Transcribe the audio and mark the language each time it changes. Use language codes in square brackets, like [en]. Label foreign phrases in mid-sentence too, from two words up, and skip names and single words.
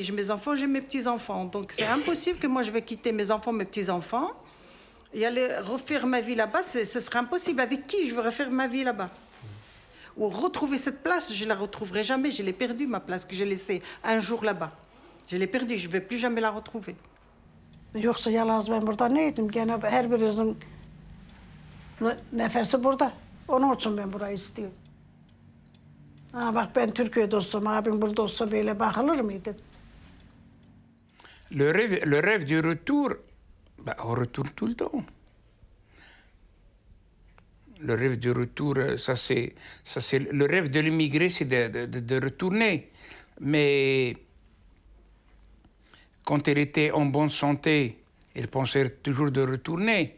[fr] J'ai mes enfants, j'ai mes petits-enfants. Donc, c'est impossible que moi, je vais quitter mes enfants, mes petits-enfants et aller refaire ma vie là-bas. Ce serait impossible. Avec qui je veux refaire ma vie là-bas? Ou retrouver cette place, je ne la retrouverai jamais. Je l'ai perdue, ma place, que j'ai laissée un jour là-bas. Je l'ai perdue, je ne vais plus jamais la retrouver. [tr] Yoksa yalnız ben burada neydim? Gene her birinizin nefesi burada. Onun için ben burayı istiyorum. Ha, bak ben Türkiye'de olsam, abim burada olsa böyle bakılır mıydı? [fr] Le rêve du retour, bah, on retourne tout le temps. Le rêve du retour, ça c'est le rêve de l'immigré, c'est de retourner. Mais quand elle était en bonne santé, elle pensait toujours de retourner.